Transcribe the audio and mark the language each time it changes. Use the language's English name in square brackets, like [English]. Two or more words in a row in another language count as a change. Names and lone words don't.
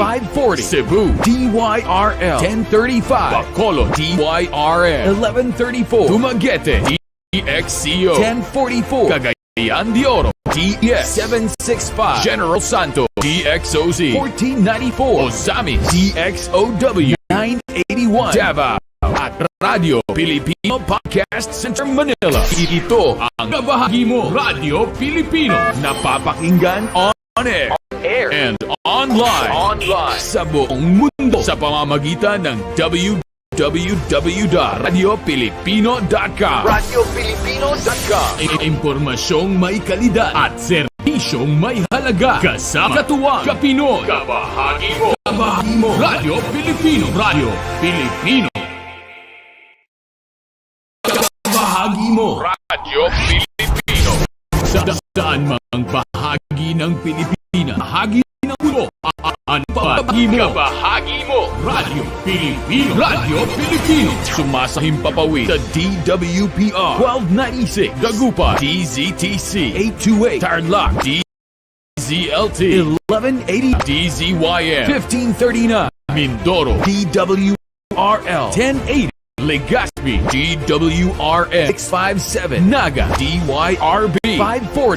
[Filipino] 540 Cebu DYRL 1035 Bacolod DYRN 1134 Dumaguete DXCO 1044 Cagayan de Oro DES 765 General Santo DXOZ 1494 Osamis DXOW 981 Davao at Radyo Pilipino Podcast Center Manila. Ito ang kabahagi mo Radyo Pilipino, napapakinggan [English] on air and online [Filipino] sa buong mundo sa pamamagitan ng www.radiopilipino.com. Radiopilipino.com. Impormasyong may kalidad at serbisyong may halaga. Kasama katuwang Kapinoy. Kabahagi mo. Kabahagi mo. Radio Pilipino. Radio Pilipino. Kabahagi mo. Radio Pilipino. Saan mang bahagi ng Pilipinas. Bahagi ng mundo. Ano bahagi mo? Kabahagi mo. Radio Pilipino. Radio Pilipino. Sumasahimpapawid sa DWPR 1296 Dagupan DZTC 828 Tarlac DZLT 1180 DZYM 1539 Mindoro DWRL 1080 Legazpi DWRN 657 Naga DYRB 540